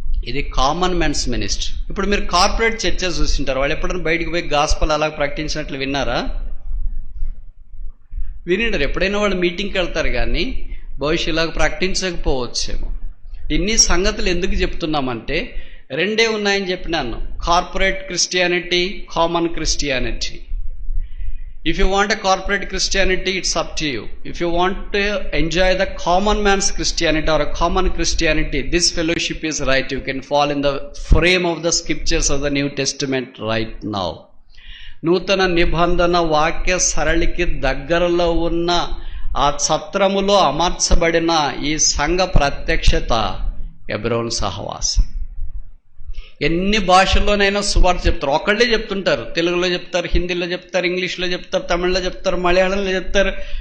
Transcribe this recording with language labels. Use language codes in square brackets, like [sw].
[te] ఇది common man's ministry. ఇప్పుడు మీరు కార్పొరేట్ చర్చెస్ చూసింటారు, వాళ్ళు ఎప్పుడైనా బయటికి పోయి గాస్పల్ అలా ప్రకటించినట్లు విన్నారా? వినింటారు. ఎప్పుడైనా వాళ్ళు మీటింగ్కి వెళ్తారు కానీ భవిష్యత్ ఇలాగ ప్రకటించకపోవచ్చేమో. ఇన్ని సంగతులు ఎందుకు చెప్తున్నామంటే 2 ఉన్నాయని చెప్పినాను, corporate Christianity, common Christianity. [en] If you want a corporate Christianity, it's up to you. If you want to enjoy the common man's Christianity or a common Christianity, this fellowship is right. You can fall in the frame of the scriptures of the New Testament right now. [te] నూతన నిబంధన వాక్య సరళికి దగ్గరలో ఉన్న ఆ ఛత్రములో అమర్చబడిన ఈ సంఘ ప్రత్యక్షత ఎబ్రోన్ సహవాసం. ఎన్ని భాషల్లోనైనా సువార్త చెప్తారు, ఒకళ్ళే చెప్తుంటారు. తెలుగులో చెప్తారు, హిందీలో చెప్తారు, ఇంగ్లీష్లో చెప్తారు, తమిళ్లో చెప్తారు, మలయాళంలో చెప్తారు.